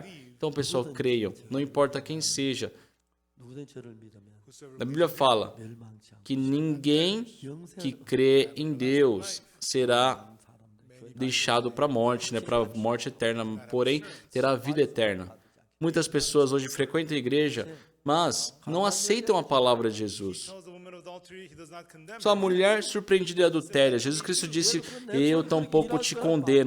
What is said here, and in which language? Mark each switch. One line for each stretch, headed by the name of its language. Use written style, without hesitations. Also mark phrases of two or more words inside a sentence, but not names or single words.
Portuguese: Então, pessoal, creiam. Não importa quem seja.
Korean: 누구든 저를 믿으면
Portuguese: A Bíblia fala
Korean: 멸망치 않고
Portuguese: que ninguém que crê em Deus será deixado para a morte, né? Para a morte eterna, porém terá a vida eterna. Muitas pessoas hoje frequentam a igreja, mas não aceitam a palavra de Jesus. Só a mulher surpreendida e adultéria. Jesus Cristo disse, eu tampouco te condeno.